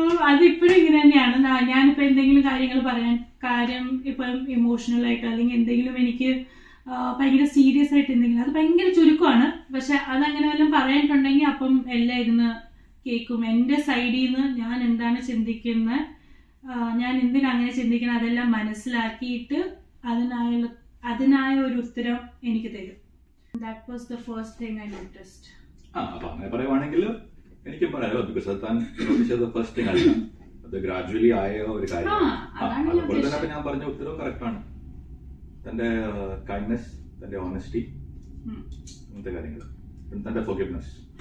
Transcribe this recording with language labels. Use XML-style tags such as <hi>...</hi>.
<ml>അതിപ്പോഴും ഇങ്ങനെ തന്നെയാണ്. ഞാനിപ്പോ എന്തെങ്കിലും കാര്യങ്ങൾ പറയാൻ കാര്യം ഇപ്പം ഇമോഷണൽ ആയിട്ട് അല്ലെങ്കിൽ എന്തെങ്കിലും എനിക്ക് ഭയങ്കര സീരിയസ് ആയിട്ട് എന്തെങ്കിലും അത് ഭയങ്കര ചുരുക്കമാണ്. പക്ഷെ അതങ്ങനെ വല്ലതും പറയാനിട്ടുണ്ടെങ്കിൽ അപ്പം എല്ലാം ഇരുന്ന് കേൾക്കും. എൻ്റെ സൈഡിൽ നിന്ന് ഞാൻ എന്താണ് ചിന്തിക്കുന്നത്, ഞാൻ എന്തിനങ്ങനെ ചിന്തിക്കുന്നത് അതെല്ലാം മനസ്സിലാക്കിയിട്ട് അതിനായ ഒരു ഉത്തരം എനിക്ക് തരും.</ml> <en>That was the first thing I noticed.</en> <ml>അങ്ങനെ പറയുവാണെങ്കിൽ എനിക്ക് പറയാലോ, ബിക്കോസ് താൻ</ml> <en>notice first thing</en> <ml>അല്ല, അത് ഗ്രാജുവലി ആയ ഒരു കാര്യമാണ്. അതുപോലെ തന്നെ ഞാൻ പറഞ്ഞ ഉത്തരവും കറക്റ്റ് ആണ്. തന്റെ കൈൻഡ്നെസ്, തന്റെ ഓണസ്റ്റി, അങ്ങനത്തെ കാര്യങ്ങൾ, തന്റെ ഫോർഗിവ്നെസ്.</ml>